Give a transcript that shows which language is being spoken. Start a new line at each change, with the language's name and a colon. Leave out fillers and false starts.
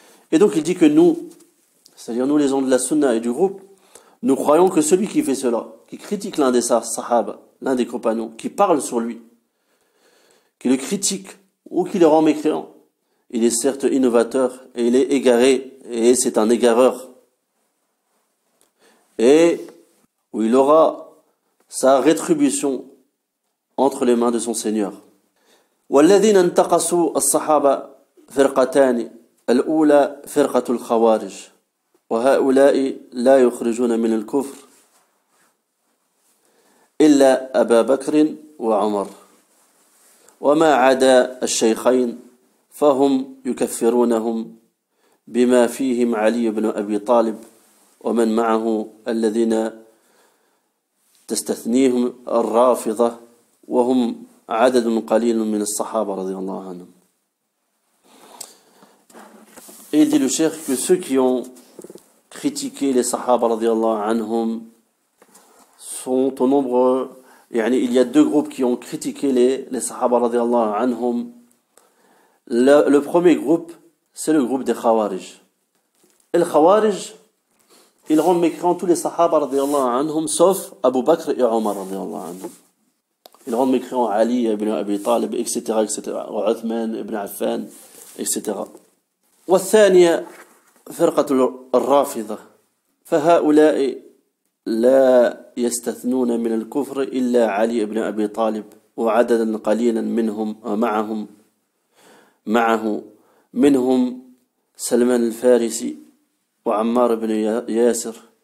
French: Et donc il dit que nous, c'est-à-dire nous les gens de la sunna et du groupe, nous croyons que celui qui fait cela, qui critique l'un des sahaba, l'un des compagnons, qui parle sur lui, qui le critique ou qui le rend mécréant, il est certes innovateur et il est égaré et c'est un égareur. Et où il aura sa rétribution entre les mains de son Seigneur.
Arabic: والذين انتقصوا الصحابة فرقتان الأولى فرقة الخوارج وهؤلاء لا يخرجون من الكفر إلا أبا بكر وعمر وما عدا الشيخين فهم يكفرونهم بما فيهم علي بن أبي طالب ومن معه الذين تستثنيهم الرافضة وهم عدد قليل من الصحابة رضي الله عنهم.
French: Et il dit le cheikh que ceux qui ont critiqué les sahaba radiyallahu anhum sont au nombre, il y a deux groupes qui ont critiqué les sahaba radiyallahu anhum. Le premier groupe, c'est le groupe des Khawarij. Et le Khawarij, ils rendent mécréants tous les sahaba radiyallahu anhum, sauf Abu Bakr et Omar radiyallahu anhum. Ils rendent mécréants Ali ibn Abi Talib, etc., etc., Uthman ibn Affan, etc.
Arabic: والثانية فرقة الرافضة فهؤلاء لا يستثنون من الكفر إلا علي بن أبي طالب وعددا قليلا منهم معه منهم سلمان الفارسي وعمار بن ياسر